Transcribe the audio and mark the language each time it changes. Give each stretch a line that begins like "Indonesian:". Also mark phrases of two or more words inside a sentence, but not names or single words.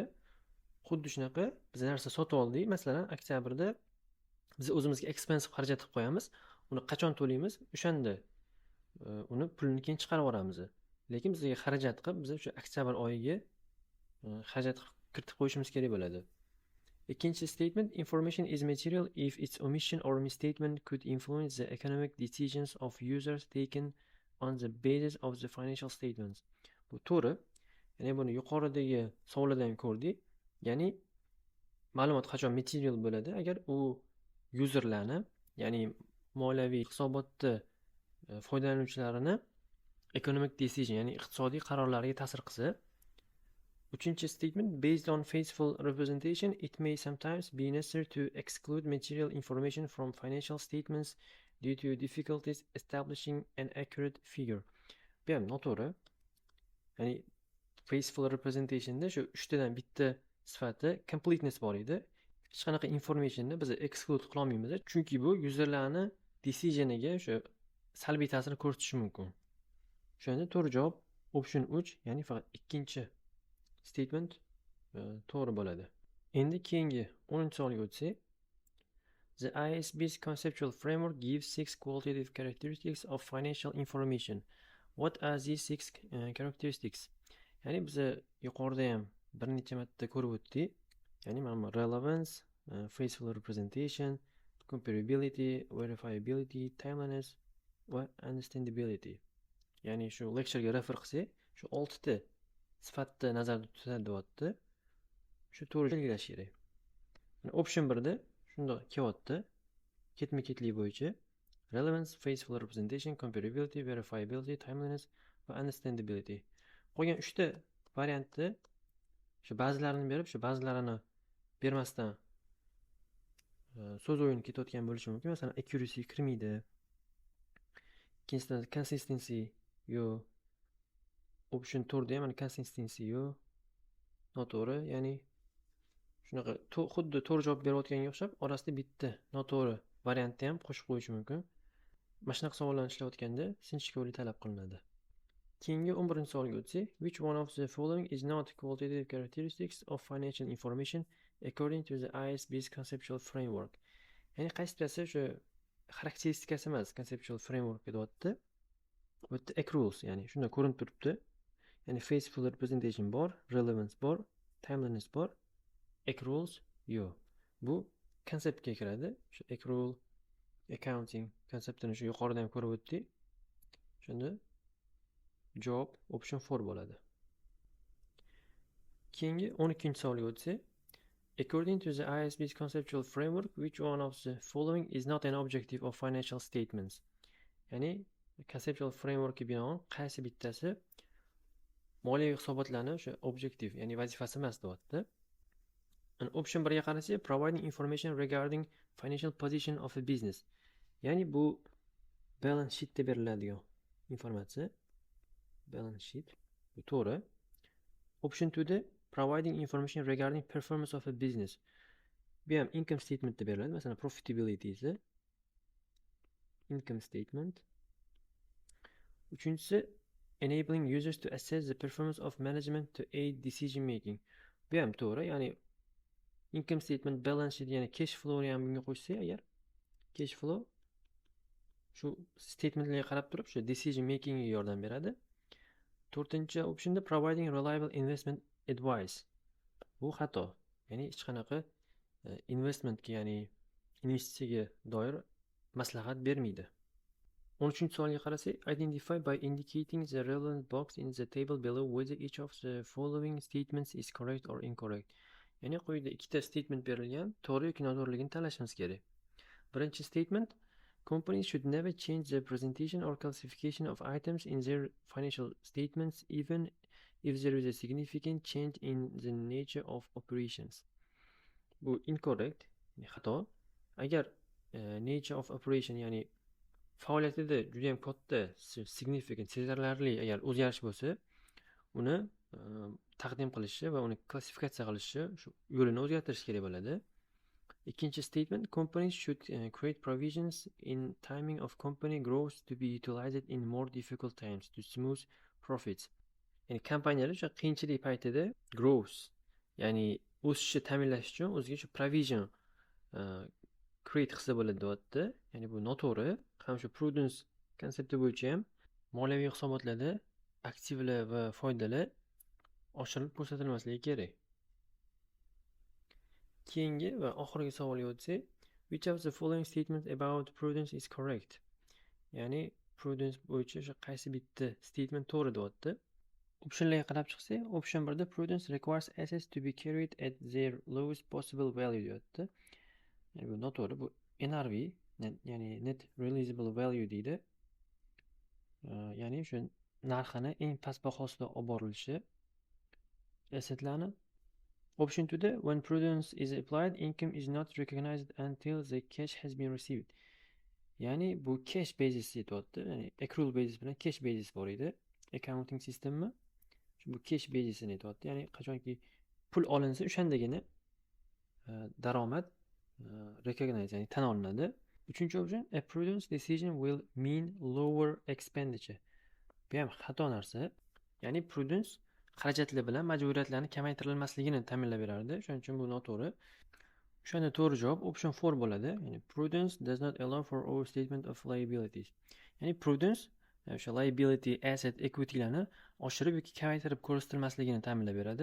Uzbek: Xuddi shunaqa biz narsa sotib oldik, masalan, oktyabrda biz o'zimizga expensive xarajat qilib qo'yamiz. Uni qachon to'laymiz? O'shanda uni pulini keyin chiqarib yuboramiz. Lekin bizga xarajat qilib, biz o'sha oktyabr oyiga xarajat kiritib qo'yishimiz kerak bo'ladi.
English: Ikkinchi statement, information is material if its omission or misstatement could influence the economic decisions of users taken on the basis of the financial statements.
Uzbek: Bu to'g'ri. Ya'ni buni yuqoridagi savolda ham ko'rdik. Ya'ni ma'lumot qachon material bo'ladi? Agar u userlarni, ya'ni moliyaviy hisobotda foydalanuvchilarini
English: economic decision,
Uzbek: ya'ni iqtisodiy qarorlariga ta'sir qilsa.
English: Uchinchi statement, based on faithful representation, it may sometimes be necessary to exclude material information from financial statements due to difficulties establishing an accurate figure.
Uzbek: Bu ham noto'g'ri. Ya'ni
English: faithful representationda
Uzbek: shu 3 tadan bitta sifati completeness bor edi. Hech qanaqa informationni biz exclude qila olmaymiz, chunki bu userlarni decisioniga o'sha salbiy ta'sir ko'rsatishi mumkin. O'shanda to'g'ri javob option 3, ya'ni faqat ikkinchi statement to'g'ri bo'ladi. Endi keyingi 10-savolga o'tsak,
English: the ISB's conceptual framework gives 6 qualitative characteristics of financial information. What are these 6 characteristics?
Uzbek: Ya'ni biz yuqorida ham bir necha marta ko'rib o'tdik. Ya'ni mana
English: relevance, faithful representation, comparability, verifiability, timeliness va understandability.
Uzbek: Ya'ni shu lecture'ga refer qilsak, shu 6 ta sifatni nazarda tutadi deyapti. Shu to'g'ri belgilash kerak. Option 1da shundoq kelyapti. Ketma-ketlik bo'yicha
English: relevance, faithful representation, comparability, verifiability, timeliness va understandability.
Uzbek: Qolgan 3 ta variantni shu ba'zilarini berib, shu ba'zilarini bermasdan so'z o'yini ketayotgan bo'lishi mumkin. Masalan, accuracy kirmaydi. Ikkinchisidan consistency yo'q. Option 4da ham consistency yo'q. Noto'g'ri, ya'ni shunaqa xuddi to'g'ri javob berayotganga o'xshab, orasida bitta noto'g'ri variantni ham qo'shib qo'yish mumkin. Mana shunaqa savollarni ishlayotganda sinchkovlik talab qilinadi. Keyingi 11-savolga o'tsak,
English: which one of the following is not qualitative characteristics of financial information according to the ISB's conceptual framework?
Uzbek: Ya'ni qaysi birasi shu xarakteristikasi emas,
English: conceptual framework
Uzbek: deyapti. Bu yerda accruals, ya'ni shunda ko'rinib turibdi. Ya'ni
English: faithful representation
Uzbek: bor, relevance bor, timeliness bor, accruals yo'q. Bu konseptga kiradi. Shu
English: accrual accounting
Uzbek: konseptini shu yuqorida ham ko'rib o'tdik. Shunda javob option 4 bo'ladi. Keyingi 12-savolga o'tsak,
English: according to the ISB's conceptual framework, which one of the following is not an objective of financial statements?
Uzbek: Ya'ni
English: conceptual frameworkga
Uzbek: binoan qaysi bittasi moliyaviy hisobotlarni o'sha objektiv, ya'ni vazifasi emas deyapti. Option 1 ga qarasak,
English: providing information regarding financial position of a business.
Uzbek: Ya'ni bu
English: balance sheetda
Uzbek: beriladigan informatsiya.
English: Balance sheet.
Uzbek: Bu to'g'ri.
English: Option 2 da providing information regarding performance of a business.
Uzbek: Bu ham
English: income statementda
Uzbek: beriladi. Masalan, profitability esa
English: income statement. Uchinchisi, enabling users to assess the performance of management to aid decision making.
Uzbek: Bu ham to'g'ri. Ya'ni
English: income statement, balance sheet,
Uzbek: ya'ni
English: cash flow
Uzbek: ni ham bunga qo'shsak agar,
English: cash flow
Uzbek: shu statementlarga qarab turib shu
English: decision making
Uzbek: ga yordam beradi.
English: 4-chi optionda providing reliable investment advice.
Uzbek: Bu xato. Ya'ni hech qanaqa investmentga, ya'ni investitsiyaga doir maslahat bermaydi. 13-savolga qarasak,
English: identify by indicating the relevant box in the table below whether each of the following statements is correct or incorrect.
Uzbek: Ya'ni quyida ikkita statement berilgan, to'g'ri yoki noto'g'riligini tanlashimiz kerak.
English: Birinchi statement, companies should never change the presentation or classification of items in their financial statements even if there is a significant change in the nature of operations.
Uzbek: Bu incorrect, xato.
English: Agar nature of operation,
Uzbek: ya'ni faoliyatida juda ham katta significant, sezilarli agar o'zgarish bo'lsa, uni taqdim qilishi va uni klassifikatsiya qilishi shu yo'lini o'zgartirish kerak bo'ladi.
English: Ikkinchi statement, companies should create provisions in timing of company growth to be utilized in more difficult times to smooth profits.
Uzbek: Ya'ni kompaniyalar o'sha qiyinchilik paytida growth, ya'ni o'sishni ta'minlash uchun o'ziga shu
English: provision create
Uzbek: qilsa bo'ladi deyapti. Ya'ni bu noto'g'ri. Ham shu prudence konsepti bo'yicha ham moliyaviy hisobotlarda aktivlar va foydalar oshirilib ko'rsatilmasligi kerak. Keyingi va oxirgi savolga o'tsak,
English: which of the following statements about prudence is correct?
Uzbek: Ya'ni prudence bo'yicha o'sha qaysi bitta statement to'g'ri deyapti. Optionlarga qarab chiqsak,
English: option 1da prudence requires assets to be carried at their lowest possible value deyapti.
Uzbek: Ya'ni bu noto'g'ri. Bu NRV, ya'ni
English: net realizable value
Uzbek: deydi. Ya'ni o'sha narxini eng past bahosida olib borilishi assetlarni.
English: Option 2da when prudence is applied, income is not recognized until the cash has been received.
Uzbek: Ya'ni bu
English: cash basis
Uzbek: deyapti. Ya'ni
English: accrual basis
Uzbek: bilan
English: cash basis
Uzbek: bor edi. Accounting sistemi bu
English: cash basisini
Uzbek: aytyapti. Ya'ni qachonki pul olinsa o'shandagina daromad recognize, ya'ni tan olinadi.
English: Uchinchi option, a prudence decision will mean lower expenditure.
Uzbek: Bu ham xato narsa. Ya'ni prudence xarajatlar bilan majburiyatlarni kamaytirilmasligini ta'minlab berardi. Shuning uchun bu noto'g'ri. O'shanda to'g'ri javob option 4 bo'ladi.
English: Ya'ni prudence does not allow for overstatement of liabilities.
Uzbek: Ya'ni prudence o'sha
English: liability, asset, equitylarni
Uzbek: oshirib yoki kamaytirib ko'rsatilmasligini ta'minlab beradi.